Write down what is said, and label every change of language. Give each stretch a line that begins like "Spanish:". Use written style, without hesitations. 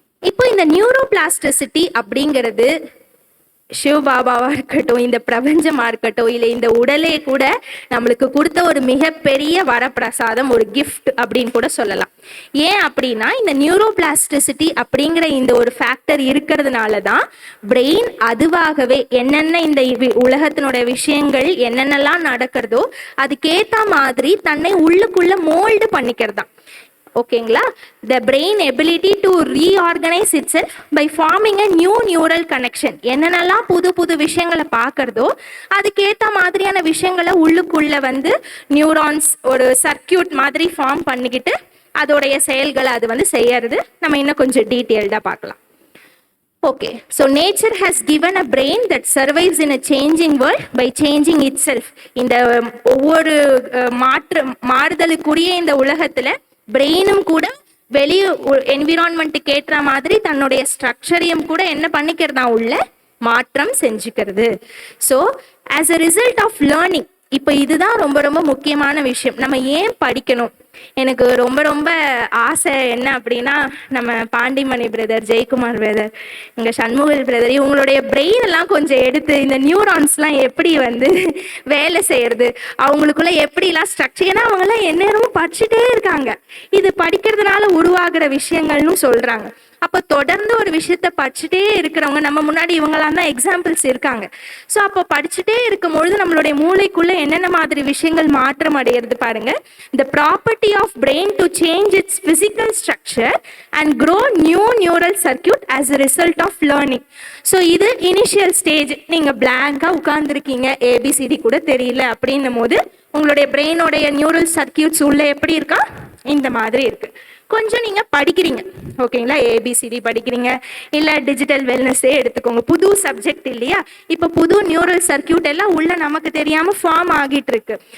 Tamil: இப்போ இந்த நியூரோபிளாஸ்டிசிட்டி அப்படிங்கிறது சிவபாபாவா இருக்கட்டும், இந்த பிரபஞ்சமா இருக்கட்டும், இல்லை இந்த உடலே கூட நம்மளுக்கு கொடுத்த ஒரு மிகப்பெரிய வரப்பிரசாதம், ஒரு கிஃப்ட் அப்படின்னு கூட சொல்லலாம். ஏன் அப்படின்னா, இந்த நியூரோபிளாஸ்டிசிட்டி அப்படிங்கிற இந்த ஒரு ஃபேக்டர் இருக்கிறதுனால தான் பிரெயின் அதுவாகவே என்னென்ன இந்த உலகத்தினுடைய விஷயங்கள் என்னென்னலாம் நடக்கிறதோ அதுக்கேற்ற மாதிரி தன்னை உள்ளுக்குள்ள மோல்டு பண்ணிக்கிறதா. ஓகேங்களா.
English: The brain ability to reorganize itself by forming a new neural connection.
Tamil: என்னென்னலாம் புது புது விஷயங்களை பார்க்கறதோ அதுக்கேற்ற மாதிரியான விஷயங்களை உள்ளுக்குள்ள வந்து நியூரான்ஸ் ஒரு சர்க்கியூட் மாதிரி ஃபார்ம் பண்ணிக்கிட்டு அதோடைய செயல்களை அது வந்து செய்யறது. நம்ம இன்னும் கொஞ்சம் டீட்டெயில்டாக பார்க்கலாம்.
English: Okay, so nature has given a brain that survives in a changing world by changing itself.
Tamil: இந்த ஒவ்வொரு மாறுதலுக்குரிய இந்த உலகத்துல பிரெயினும் கூட வெளி என்விரான்மெண்ட்டுக்கு ஏற்ற மாதிரி தன்னுடைய ஸ்ட்ரக்சரையும் கூட என்ன பண்ணிக்கிறதா, உள்ள மாற்றம் செஞ்சுக்கிறது.
English: so as a result of learning,
Tamil: இப்போ இதுதான் ரொம்ப ரொம்ப முக்கியமான விஷயம். நம்ம ஏன் படிக்கணும்? எனக்கு ரொம்ப ரொம்ப ஆசை என்ன அப்படின்னா, நம்ம பாண்டிமணி பிரதர், ஜெயக்குமார் பிரதர், எங்கள் சண்முகல் பிரதர், இவங்களுடைய பிரெயின் எல்லாம் கொஞ்சம் எடுத்து இந்த நியூரான்ஸ்லாம் எப்படி வந்து வேலை செய்யறது, அவங்களுக்குள்ள எப்படிலாம் ஸ்ட்ரக்சர், ஏன்னா அவங்கெல்லாம் எந்நேரமும் படிச்சுட்டே இருக்காங்க. இது படிக்கிறதுனால உருவாகிற விஷயங்கள்னு சொல்றாங்க. அப்போ தொடர்ந்து ஒரு விஷயத்த படிச்சுட்டே இருக்கிறவங்க நம்ம முன்னாடி இவங்களாம் தான் எக்ஸாம்பிள்ஸ் இருக்காங்க. ஸோ அப்போ படிச்சுட்டே இருக்கும் பொழுது நம்மளுடைய மூளைக்குள்ள என்னென்ன மாதிரி விஷயங்கள் மாற்றம் அடைகிறது பாருங்க.
English: The property of brain to change its physical structure and grow new neural circuit as a result of learning.
Tamil: So இது இனிஷியல் ஸ்டேஜ். நீங்க பிளாங்கா உட்கார்ந்துருக்கீங்க, ABCD கூட தெரியல அப்படின்னும் போது உங்களுடைய பிரெயினோடைய நியூரல் சர்க்கியூட்ஸ் உள்ள எப்படி இருக்கா, இந்த மாதிரி இருக்கு. கொஞ்சம் நீங்க படிக்கிறீங்க, ஓகேங்களா, ABCD படிக்கிறீங்க, இல்ல டிஜிட்டல் வெல்னஸே எடுத்துக்கோங்க, புது சப்ஜெக்ட் இல்லையா, இப்ப புது நியூரல் சர்க்கியூட் எல்லாம் உள்ள நமக்கு தெரியாம ஃபார்ம் ஆகிட்டு இருக்கு.